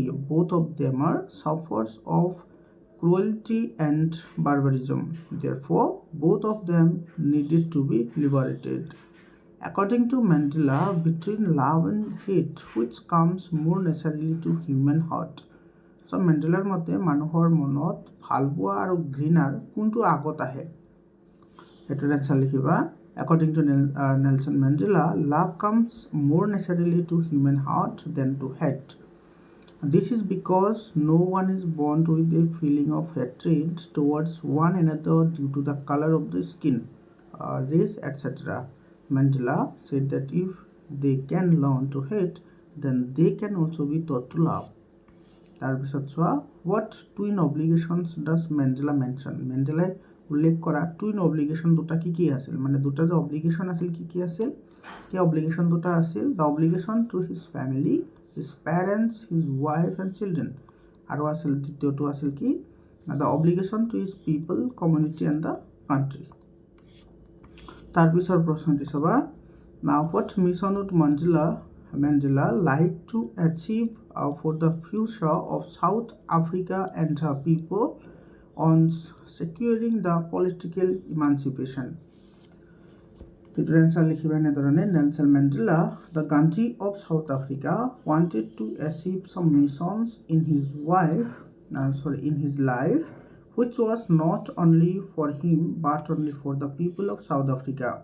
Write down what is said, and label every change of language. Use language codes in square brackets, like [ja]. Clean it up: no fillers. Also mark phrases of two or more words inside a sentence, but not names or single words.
[en] Both of them are sufferers of cruelty and barbarism. Therefore, both of them needed to be liberated. According to Mandela, between love and hate, which comes more naturally to human heart? So, [as] Mandelaৰ মতে মানুহৰ মনত ভালপোৱা আৰু ঘৃণাৰ কোনটো আগত আহে? এটাৰ এনসাৰ লিখিবা। [en] According to Nelson Mandela, love comes more naturally to human heart than to hate. This is because no one is born with a feeling of hatred towards one another due to the color of the skin, race, etc. Mandela said that if they can learn to hate, then they can also be taught to love. [as] তাৰপিছত চোৱা, [en] what twin obligations does Mandela mention? [as] Mandela উল্লেখ কৰা [en] twin obligation [as] দুটা কি কি আছিল, মানে দুটা যে অব্লিগেশ্যন আছিল কি কি আছিল, সেই অব্লিগেশ্যন দুটা আছিল [en] the obligation to his family, his parents, his wife and children, [as] আৰু আছিল দ্বিতীয়টো আছিল কি [en] the obligation to his people, community and the country. [as] তাৰপিছৰ প্ৰশ্নটি চাবা, [en] now what mission would Mandela Mandela like to achieve for the future of South Africa and her people on securing the political emancipation? Nelson Mandela, the country of South Africa, wanted to achieve some missions in his life, which was not only for him but only for the people of South Africa.